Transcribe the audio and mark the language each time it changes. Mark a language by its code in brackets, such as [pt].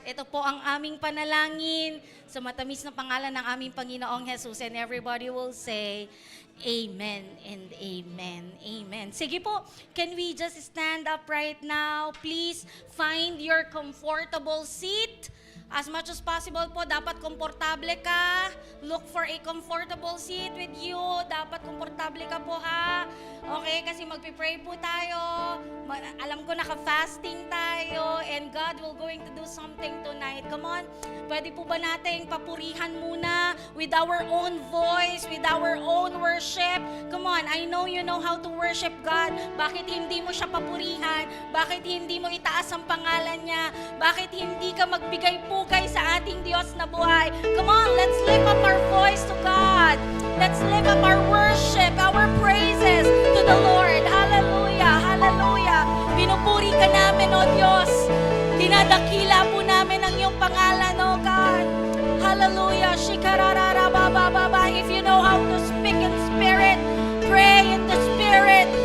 [tl] Ito po ang aming panalangin sa matamis na pangalan ng aming Panginoong Jesus. [en] And everybody will say, Amen and amen. Amen. Sige po, can we just stand up right now? Please find your comfortable seat. As much as possible po, [tl] dapat komportable ka. [en] Look for a comfortable seat with you. [tl] Dapat komportable ka po, ha? Okay, kasi magpipray po tayo. Alam ko naka-fasting tayo [en] and God will going to do something tonight. Come on, [tl] pwede po ba nating papurihan muna [en] with our own voice, with our own worship? Come on, I know you know how to worship God. [tl] Bakit hindi mo siya papurihan? Bakit hindi mo itaas ang pangalan niya? Bakit hindi ka magbigay pugay sa ating Diyos na buhay? [en] Come on, let's lift up our voice to God. Let's lift up our worship, our praises to the Lord. [tl] Hallelujah, hallelujah. Pinupuri ka namin, O Diyos. Dinadakila po namin ang iyong pangalan, O God. Hallelujah. Shikarararabababa. [en] If you know how to speak in spirit, pray in the spirit.